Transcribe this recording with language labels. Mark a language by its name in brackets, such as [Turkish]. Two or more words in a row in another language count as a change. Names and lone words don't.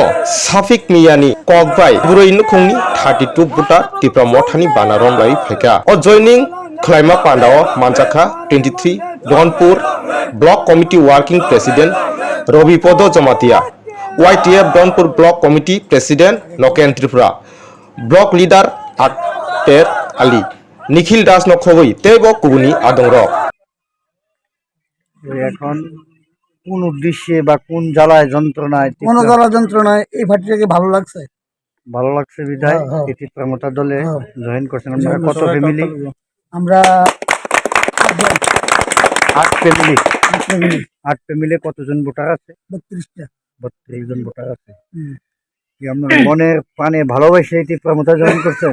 [Kok Borok] साफिक मियानि ककबाय बुरै नुखुंनि 32 बुटा तिप्रा मथानि बानारं लाई फाइखा अ जयनिं खलाइमा पान्डाव मानजाखा 23 डनपुर [English] block committee working president [Kok Borok] रबिपद जमातिया YTF डनपुर [English] block committee president [Kok Borok] नकेन त्रिपुरा [English] block leader [Kok Borok] आक्तेर आली निखिल दास नखबई तेबो कुबुनी आदंग [Bangla] এখন কোন উদ্দেশ্যে বা কোন জ্বালায় যন্ত্রণায় এই পার্টিটাকে ভালো লাগছে বিধায় এই টিপ্রা মথা দলে জয়েন করছেন আপনারা কত ফ্যামিলি আমরা 8 ফ্যামিলি কতজন ভোটার আছে 32 জন ভোটার আছে কি আপনারা মনের প্রাণে ভালোবাসে এই টিপ্রা মথা জয়েন করছেন